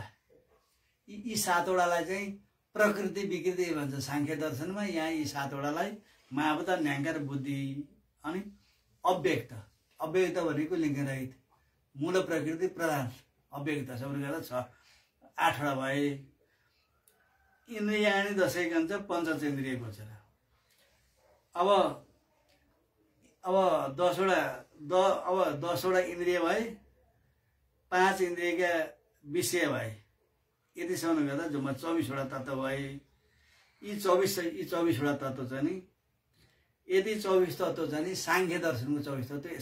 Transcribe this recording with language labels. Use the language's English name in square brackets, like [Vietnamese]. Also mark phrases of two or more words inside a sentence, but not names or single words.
[Nepali] यी 7वटालाई चाहिँ प्रकृति विकृति भन्छ सांख्य दर्शनमा। यहाँ यी 7वटालाई महाभूत, अहङ्कार, बुद्धि अनि अव्यक्त भनेको लिङ्गरहित, मूल प्रकृति प्रधान अव्यक्त सबैले गर्दा 8वटा भए। [Sanskrit] इन्द्रियाणि दशैकं च पञ्चचेन्द्रिय गोचर। [Nepali] अब 10वटा इन्द्रिय भए, 5 इन्द्रियका विषय भए, यतिसम्म गर्दा जम्मा 24वटा तत्त्व भए। यी 24वटा तत्त्व चाहिँ नि यदि 24 तत्त्व छ नि सांख्य दर्शनको 24 तत्त्व।